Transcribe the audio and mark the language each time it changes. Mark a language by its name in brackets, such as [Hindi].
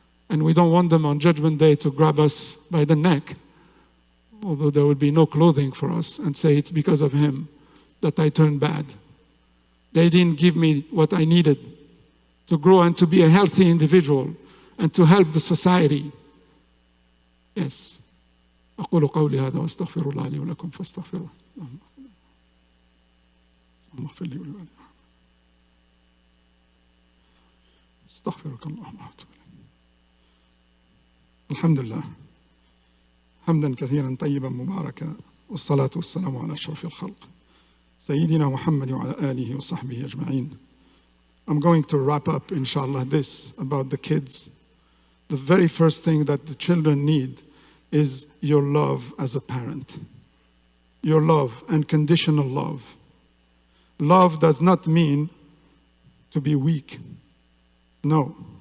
[English] And we don't want them on Judgment Day to grab us by the neck, although there will be no clothing for us, and say it's because of him that I turned bad. They didn't give me what I needed to grow and to be a healthy individual and to help the society. Yes. [Arabic] أقول قولي هذا وأستغفر الله لي ولكم فاستغفروه. اللهم اغفر لي ولوالدي. استغفرك اللهم واتوب إليك. الحمد لله حمدا كثيرا طيبا مباركا والصلاة والسلام على أشرف الخلق سيدنا محمد وعلى آله وصحبه أجمعين. [English] I'm going to wrap up, inshallah, this about the kids. The very first thing that the children need is your love as a parent. your love and conditional love. Love does not mean to be weak. No.